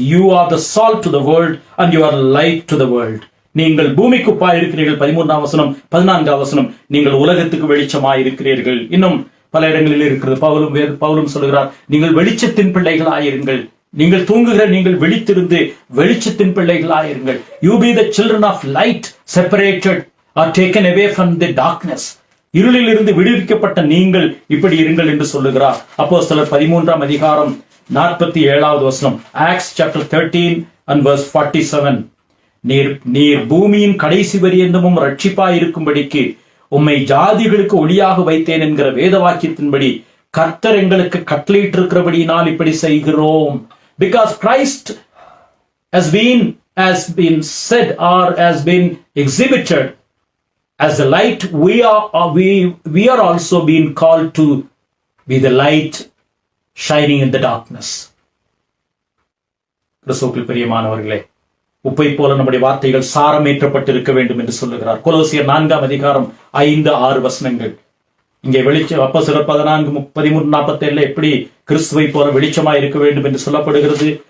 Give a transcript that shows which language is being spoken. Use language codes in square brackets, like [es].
[en] You are the salt to the world and you are light to the world. [ta] நீங்கள் பூமிக்கு உப்பாய் இருக்கிறீர்கள் 13ஆம் வசனம். 14ஆம் வசனம், நீங்கள் உலகத்துக்கு வெளிச்சமாய் இருக்கிறீர்கள். இன்னும் பல இடங்களில் இருக்கிறது. பவுலும் சொல்லுகிறார், நீங்கள் வெளிச்சத்தின் பிள்ளைகளாயிருங்கள். நீங்கள் தூங்குகிற நீங்கள் விழித்திருந்து வெளிச்சத்தின் பிள்ளைகளாயிருங்கள். [en] You be the children of light, separated or taken away from the darkness. [ta] இருளில் இருந்து விடுவிக்கப்பட்ட நீங்கள் இப்படி இருங்கள் என்று சொல்லுகிறார். அப்போஸ்தலர் 13ஆம் அதிகாரம் 47வது வசனம். [en] Acts chapter 13 and verse 47. [ta] நீர் பூமியின் கடைசி பரியந்தமும் ரட்சிப்பாய் இருக்கும்படிக்கு உம்மை ஜாதிகளுக்கு ஒளியாக வைத்தேன் என்கிற வேத வாக்கியத்தின்படி கர்த்தர் எங்களுக்கு கட்டளையிட்டிருக்கிறபடியினால் இப்படி செய்கிறோம். [en] Because Christ has been said or has been exhibited as the light, we are also being called to be the light shining in the darkness. [ta] கிறிஸ்துவுக்குள் பிரியமானவர்களே, உப்பை போல நம்முடைய வார்த்தைகள் சாரமேற்றப்பட்டிருக்க வேண்டும் என்று சொல்லுகிறார். கொலோசியர் 4ஆம் அதிகாரம் 5-6 வசனங்கள். இங்கே வெளிச்சம் அப்போஸ்தலர் 14:13-47 எப்படி கிறிஸ்துவை போல வெளிச்சமாய் இருக்க வேண்டும் என்று சொல்லப்படுகிறது.